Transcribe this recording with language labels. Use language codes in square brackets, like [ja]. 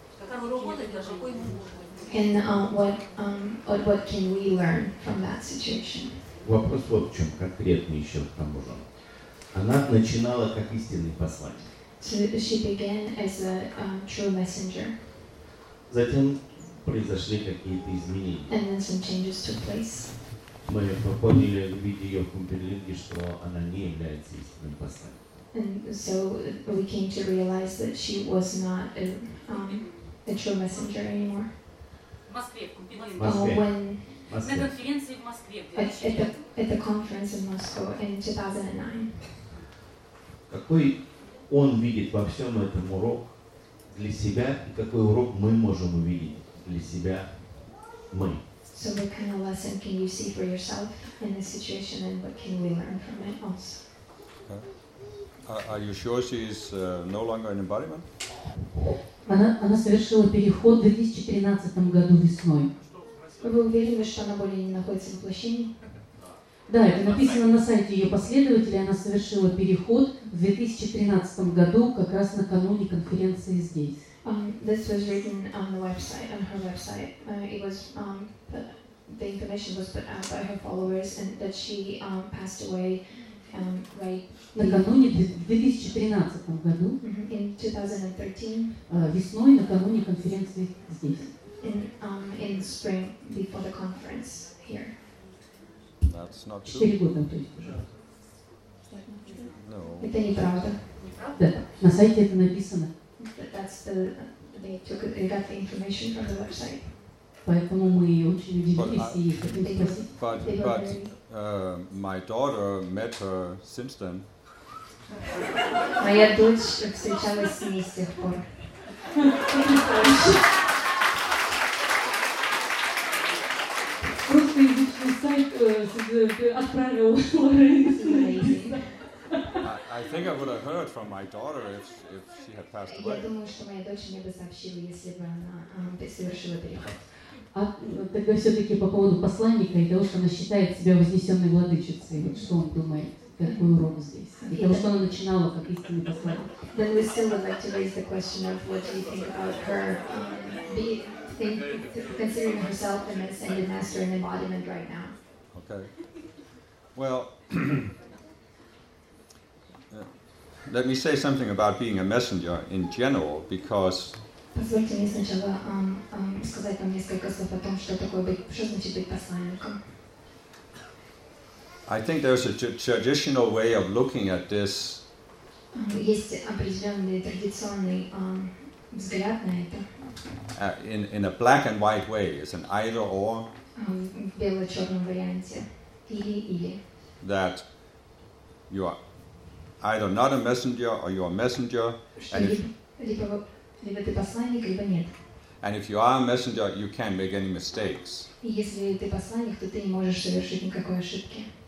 [en] And what can we learn from that situation? [ru] Вопрос вот в чем, конкретный еще к тому же. Она начинала как истинный посланник. [en] So she began as a true messenger. [ru] Затем произошли какие-то изменения. [en] And then some changes took place. [ru] Мы поняли, видя ее в Кумберлинге, что она не является истинным посланником. [en] And so we came to realize that she was not a true messenger anymore. At the conference in Moscow in 2009. [ru] Какой он видит во всем этом урок для себя, и какой урок мы можем увидеть для себя мы? [en] So what kind of lesson can you see for yourself in this situation, and what can we learn from it also? Are you sure she is no longer an embodiment? [ru] Она совершила переход в 2013 году весной. Вы уверены, что она более не находится в воплощении? Да, это написано на сайте ее последователей. Она совершила переход в 2013 году, как раз накануне конференции здесь. [en] This was written on the website, on her website. It was the information was put out by her followers, and that she passed away. [ru] Накануне 2013 году, [en] in 2013, [ru] весной, накануне конференции здесь. [en] in spring before the conference here. That's not true. [ru] 4 года, то есть уже. [en] No. [ru] Это неправда. Да, на сайте это написано. [en] That's the, they took, they got the information from the website. [ru] Поэтому мы очень удивились и хотим спросить. [en] But my daughter met her since then. [ru] Моя дочь встречалась с ней с тех пор. Просто идущий сайт отправил Лорейн. [en] I think I would have heard from my daughter if she had passed away. [ru] Я думаю, что моя дочь мне бы сообщила, если бы она совершила переход. А тогда все-таки по поводу посланника и того, что она считает себя вознесенной владычицей, вот что он думает, какую роль здесь? И того, что она начинала как истинный посланник. [en] Then we still would like to raise the question of what do you think about her considering herself an ascended master and embodiment right now. Okay. Well, let me say something about being a messenger in general, because [ru] позвольте мне сначала сказать вам несколько слов о том, что такое быть, что значит быть посланником. [en] I think there's a traditional way of looking at this. [ru] Есть определенный традиционный взгляд на это. [en] In a black and white way, it's an either or. [ru] В бело-черном варианте. Или-или. [en] That you are either not a messenger or you're a messenger. [ru] Либо ты посланник, либо нет. [en] And if you are a messenger, you can't make any mistakes. [ru] Если ты посланник, то ты не можешь совершить никакой ошибки.